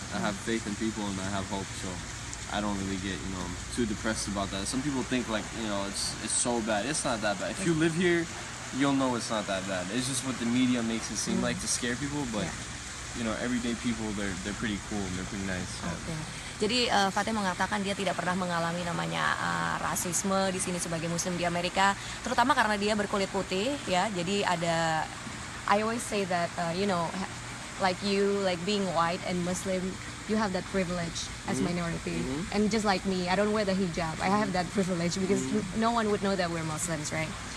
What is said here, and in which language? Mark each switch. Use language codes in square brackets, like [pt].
[en] I have faith in people, and I have hope. So I don't really get, too depressed about that. Some people think like, it's so bad. It's not that bad. If you live here, you'll know it's not that bad. It's just what the media makes it seem like to scare people. But, everyday people, they're pretty cool and they're pretty nice. Okay. [id] Jadi Fatih mengatakan dia tidak pernah mengalami namanya rasisme di sini sebagai Muslim di Amerika, terutama karena dia berkulit putih, ya. Jadi [en] I always say that like being white and Muslim, you have that privilege as minority, and just like me, I don't wear the hijab. I have that privilege because no one would know that we're Muslims, right?